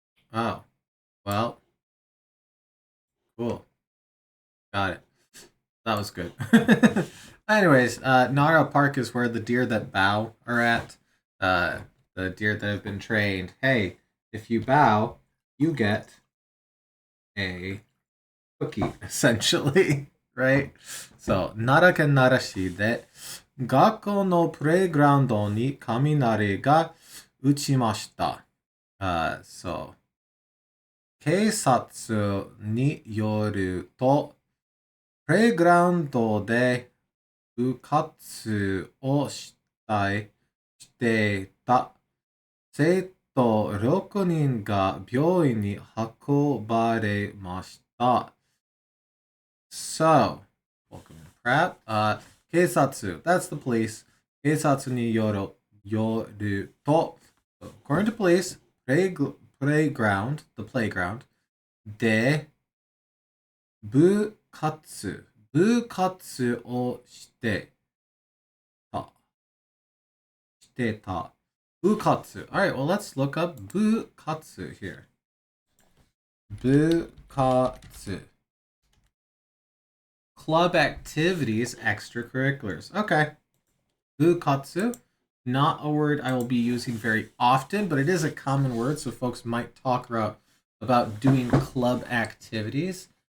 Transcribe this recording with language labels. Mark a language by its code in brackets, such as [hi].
[en] Oh, well, cool. Got it. That was good. Anyways, Nara Park is where the deer that bow are at. The deer that have been trained. Hey, if you bow, you get a cookie, essentially, right? [ja] So, Nara ken Narashi de 学校のプレイグラウンドに雷が打ちました。 So, 警察によると、プレイグラウンドで部活をしていた生徒6人が病院に運ばれました。 [en] So, welcome in prep. 警察, that's the police. [ja] 警察によると, [en] according to police, playground, the playground, [ja] で部活をしてた。部活. [en] Alright, well, let's look up 部活 here. [ja] 部活. [en] Club activities, extracurriculars. Okay. Bukatsu, not a word I will be using very often, but it is a common word, so folks might talk about doing club activities.